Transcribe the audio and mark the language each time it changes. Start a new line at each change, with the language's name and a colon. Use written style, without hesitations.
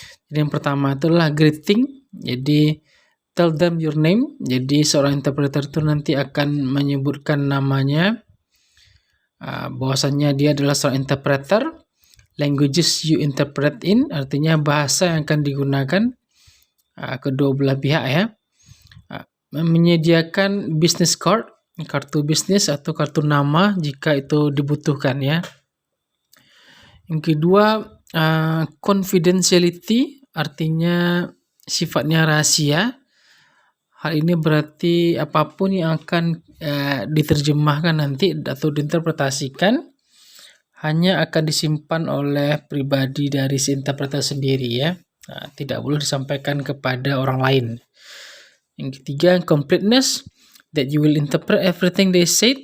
Indonesian: Jadi yang pertama itulah greeting.
English: Jadi tell them your name.
Indonesian: Jadi seorang interpreter itu nanti akan menyebutkan namanya, bahwasannya dia adalah seorang interpreter.
English: Languages you interpret in,
Indonesian: artinya bahasa yang akan digunakan kedua belah pihak ya. Menyediakan business card, kartu bisnis atau kartu nama jika itu dibutuhkan ya. Yang kedua, confidentiality, artinya sifatnya rahasia. Hal ini berarti apapun yang akan diterjemahkan nanti atau diinterpretasikan hanya akan disimpan oleh pribadi dari si interpreter sendiri ya. Tidak boleh disampaikan kepada orang lain. Yang ketiga,
English: completeness, that you will interpret everything they said.